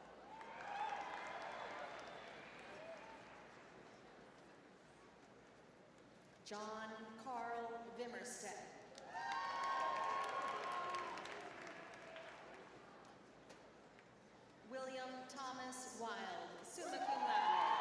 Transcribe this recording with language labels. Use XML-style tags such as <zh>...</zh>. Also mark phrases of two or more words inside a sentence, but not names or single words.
<en>John Carl Vimmerstedt. William Thomas Wild,</en> <la>summa cum laude.</la>